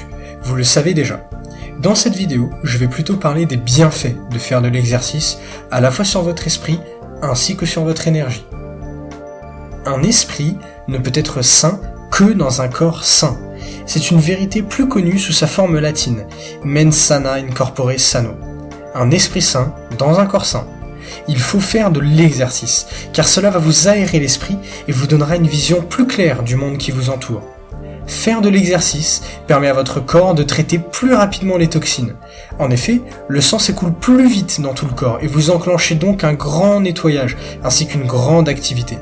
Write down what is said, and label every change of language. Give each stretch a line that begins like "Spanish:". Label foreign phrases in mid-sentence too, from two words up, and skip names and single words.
French: Vous le savez déjà. Dans cette vidéo, je vais plutôt parler des bienfaits de faire de l'exercice, à la fois sur votre esprit ainsi que sur votre énergie. Un esprit ne peut être sain que dans un corps sain. C'est une vérité plus connue sous sa forme latine,
Latin: mens sana in corpore sano.
French: Un esprit sain dans un corps sain. Il faut faire de l'exercice, car cela va vous aérer l'esprit et vous donnera une vision plus claire du monde qui vous entoure. Faire de l'exercice permet à votre corps de traiter plus rapidement les toxines. En effet, le sang s'écoule plus vite dans tout le corps et vous enclenchez donc un grand nettoyage ainsi qu'une grande activité.